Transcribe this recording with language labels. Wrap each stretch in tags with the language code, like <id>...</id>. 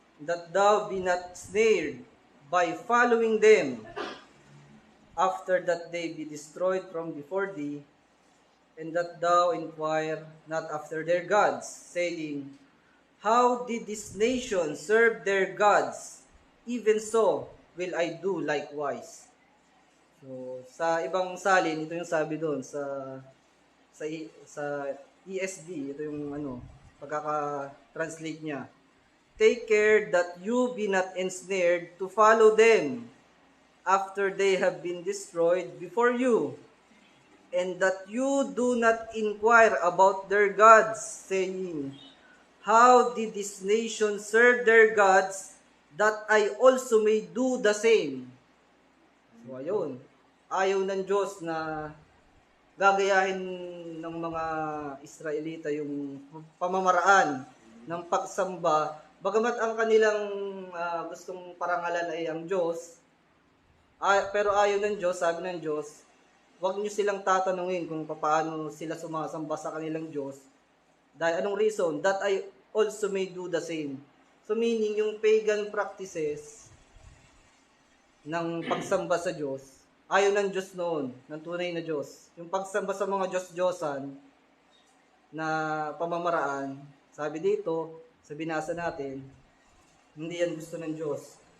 <en>that thou be not snared by following them, after that they be destroyed from before thee, and that thou inquire not after their gods, saying, how did this nation serve their gods? Even so will I do likewise.</en> <tl>So, sa ibang salin, ito yung sabi doon sa ESV, ito yung pagkaka-translate niya.</tl> <en>Take care that you be not ensnared to follow them after they have been destroyed before you, and that you do not inquire about their gods, saying, how did this nation serve their gods, that I also may do the same?</en> <tl>So, ayun. Ayaw ng Diyos na gagayahin ng mga Israelita yung pamamaraan ng pagsamba. Bagamat ang kanilang gustong parangalan ay ang Diyos, pero ayaw ng Diyos, sabi ng Diyos, huwag niyo silang tatanungin kung paano sila sumasamba sa kanilang Diyos. Dahil anong reason?</tl> <en>That I also may do the same.</en> <tl>So meaning, yung pagan practices ng pagsamba sa Diyos, ayaw ng Diyos noon, ng tunay na Diyos. Yung pagsamba sa mga Diyos-Diyosan na pamamaraan, sabi dito, sa binasa natin, hindi yan gusto ng Diyos.</tl>